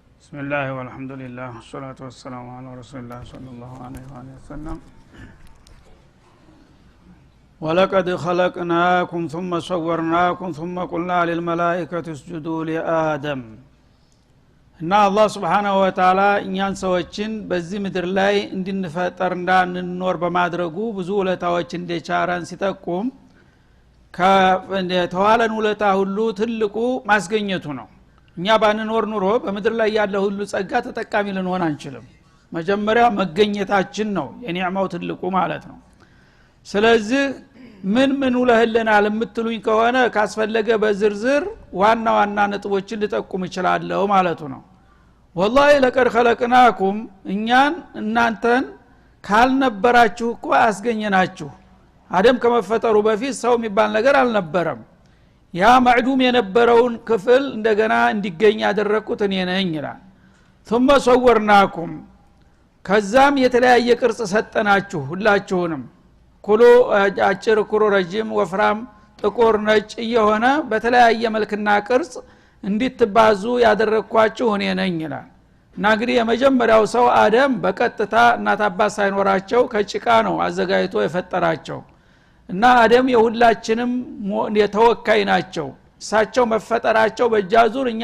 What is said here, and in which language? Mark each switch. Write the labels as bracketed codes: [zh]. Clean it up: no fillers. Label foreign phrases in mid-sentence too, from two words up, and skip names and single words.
[ar] بسم الله والحمد لله والصلاة والسلام على رسول الله صلى الله عليه وسلم ولقد خلقناكم ثم صورناكم ثم قلنا للملائكة اسجدوا لآدم [am] እና አላህ [ar] سبحانه وتعالى [am] እኛን ሰዎችን በዚህ ምድር ላይ እንድንፈጠርና እንኖር በማድረጉ ብዙ ውለታዎች እንደቻራን ሲጠቁም ከተዋለን ውለታ ሁሉ ትልቁ ማስገኘቱ ነው። እኛ ባንኖር ኑሮ በምድር ላይ ያለ ሁሉ ጸጋ ተጠቃሚ ልንሆን አንችልም። መጀመሪያ መገኘታችን ነው የኒዕማው ትልቁ ማለት ነው። ስለዚህ ምን ውለህልናል የምትሉኝ ከሆነ ካስፈለገ በዝርዝር ዋና ዋና ነጥቦችን ልጠቁም እችላለሁ ማለቱ ነው። [ar] والله لقد خلقناكم [am] እኛን እናንተን ካልነበራችሁ እኮ አስገኘናችሁ። አደም ከመፈጠሩ በፊት ሰው የሚባል ነገር አልነበረም። ያ ማዕዱም የነበረውን ክፍል እንደገና እንዲገኝ ያደረኩት እኔ ነኝ ይላል። [ar] ثم صورناكم [am] ከዛም የተለያየ ቅርጽ ሰጠናችሁ ሁላችሁንም ኩሉ አጭር ኩሩ ረጅም ወፍራም ጥቁር ነጭ የሆነ በተለያየ መልክና ቅርጽ እንድትባዙ ያደረኳችሁ እኔ ነኝ ይላል። እና እንግዲህ የመጀመሪያው ሰው አደም በቀጥታ እናት አባት ሳይኖራቸው ከጭቃ ነው አዘጋጅቶ የፈጠራቸው። እና አደም የሁላችንም የተወካይ ናቸው። እሳቸው መፈጠራቸው በጃዙር እኛ